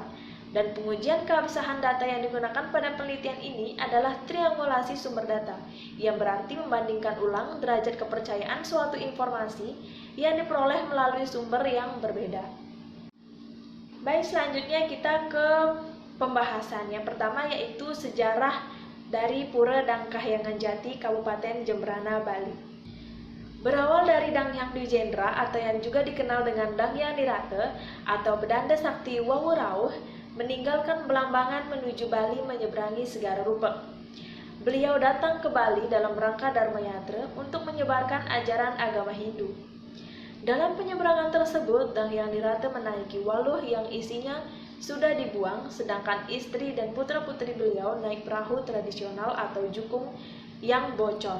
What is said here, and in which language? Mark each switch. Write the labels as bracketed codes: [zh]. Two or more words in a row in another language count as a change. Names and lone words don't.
[id] Dan pengujian keabsahan data yang digunakan pada penelitian ini adalah triangulasi sumber data, yang berarti membandingkan ulang derajat kepercayaan suatu informasi yang diperoleh melalui sumber yang berbeda. Baik, selanjutnya kita ke pembahasan. Yang pertama yaitu sejarah dari Pura Dang Kahyangan Jati, Kabupaten Jembrana, Bali. Berawal dari Dang Hyang Dwijendra atau yang juga dikenal dengan Dang Hyang Nirate atau Bedanda Sakti Wawurauh, meninggalkan Belambangan menuju Bali menyeberangi Segara Rupa. Beliau datang ke Bali dalam rangka Dharma Yatra untuk menyebarkan ajaran agama Hindu. Dalam penyeberangan tersebut, Dang Hyang Nirate menaiki waluh yang isinya sudah dibuang, sedangkan istri dan putra-putri beliau naik perahu tradisional atau jukung yang bocor.